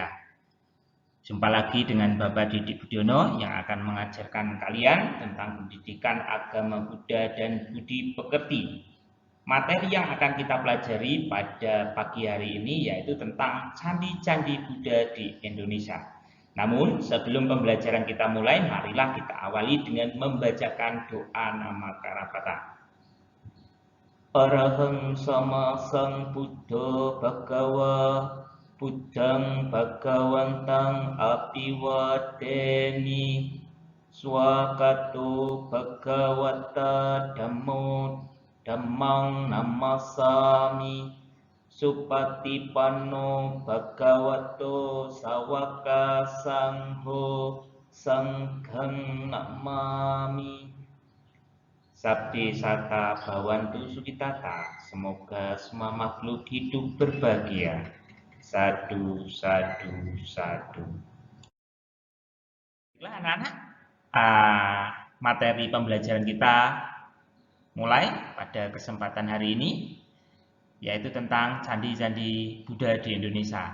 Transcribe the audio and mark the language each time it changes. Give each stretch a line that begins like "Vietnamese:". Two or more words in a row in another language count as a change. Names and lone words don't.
Indonesian: Jumpa lagi dengan Bapak Didik Budiono yang akan mengajarkan kalian tentang pendidikan agama Buddha dan budi pekerti. Materi yang akan kita pelajari pada pagi hari ini yaitu tentang candi-candi Buddha di Indonesia. Namun sebelum pembelajaran kita mulai, marilah kita awali dengan membacakan doa nama Karapata.
Pali: Arahang sama sang Buddha Bhagawa Buddhang Bhagawantang Apiwadeni Swakato Bhagawata Dhammo Dhammang Namasami Supatipanno Bhagavato Sawaka Sangho Sanghang Namami. Sabdi Sata Bhawantu Sukitata,
Indonesian: semoga semua makhluk hidup berbahagia.
Pali: Sadu, sadu, sadu.
Indonesian: Baiklah anak-anak, materi pembelajaran kita mulai pada kesempatan hari ini, yaitu tentang candi-candi Buddha di Indonesia.